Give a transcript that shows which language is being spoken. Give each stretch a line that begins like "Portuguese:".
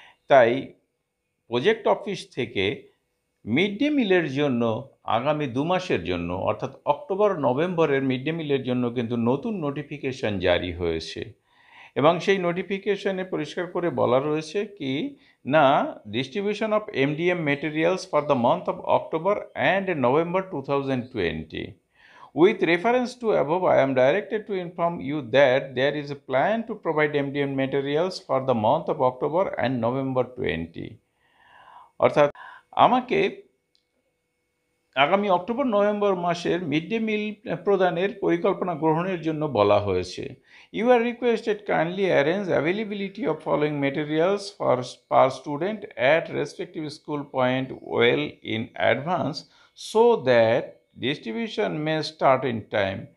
Bangla: তাই project office থেকে mid day মিলের জন্য আগামী 2 মাসের জন্য অর্থাৎ অক্টোবর নভেম্বরের মিড ডে মিলের জন্য কিন্তু নতুন নোটিফিকেশন জারি হয়েছে এবং সেই নোটিফিকেশনে পরিষ্কার করে বলা রয়েছে কি না,
English: Distribution of MDM materials for the month of October and November 2020. With reference to above, I am directed to inform you that there is a plan to provide MDM materials for the month of October and November 20.
Bangla: অর্থাৎ আমাকে আগামী October November মাসের mid day meal প্রদানের পরিকল্পনা গ্রহণের জন্য বলা হয়েছে।
English: You are requested kindly arrange availability of following materials for per student at respective school point well in advance so that distribution may start in time.